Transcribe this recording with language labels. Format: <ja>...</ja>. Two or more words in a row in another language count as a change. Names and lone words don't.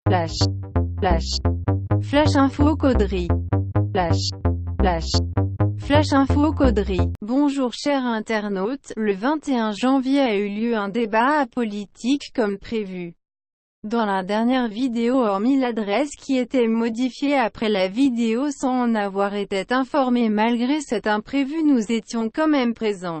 <fr>Flash. Flash. Flash info Caudry. Flash. Flash. Flash info Caudry. Bonjour chers internautes, le 21 janvier a eu lieu un débat apolitique comme prévu. Dans la dernière vidéo, hormis l'adresse qui était modifiée après la vidéo sans en avoir été informé malgré cet imprévu, nous étions quand même présents.</fr>